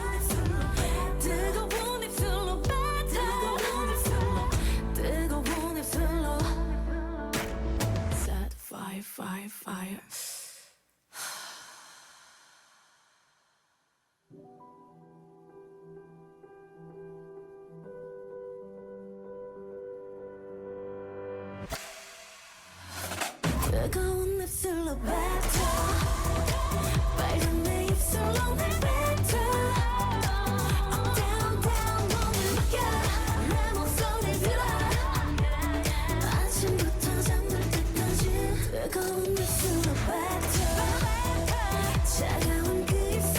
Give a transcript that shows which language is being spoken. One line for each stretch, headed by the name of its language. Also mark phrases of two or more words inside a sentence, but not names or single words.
Korean: 뜨거운 입술로 뱉어 뜨거운 입술로
English: Set fire, fire, fire
Korean: 뜨거운 입술로 뱉어 빨간 내 입술로 내 뱉어
English: Up, down, down
Korean: 몸을 맡겨 내 목소리 들어 아침부터 잠들 때까지 뜨거운 입술로 뱉어 차가운 그